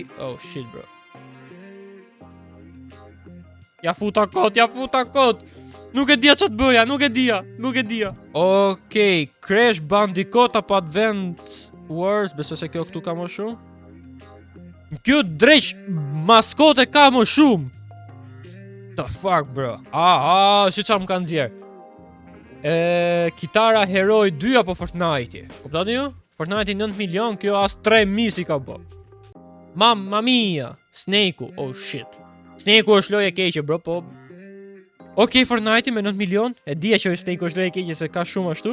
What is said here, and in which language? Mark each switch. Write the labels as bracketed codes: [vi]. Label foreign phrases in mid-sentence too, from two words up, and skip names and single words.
[en] Oh shit bro. [sq] Ja futa kot. Nuk e dija ç'të bëja, nuk e dija. Okej, Crash Bandicoot apo Advance Wars, besoj se kjo këtu ka më shumë. Kjo dreq maskote ka më shumë. [en] The fuck bro. [sq] Si çam kanë nxjerr. Kitara Heroi 2 apo Fortnite. Kuptoni ju? Fortnite 9 milion, kjo as 3.000 si ka bë. [it] Mamma mia, [sq] Snake-u, [en] oh shit. [sq] Snake-u është lojë e keqe bro, po. Okej, Fortnite me 9 milion, e dija që Snake-u është lojë e keqe se ka shumë ashtu.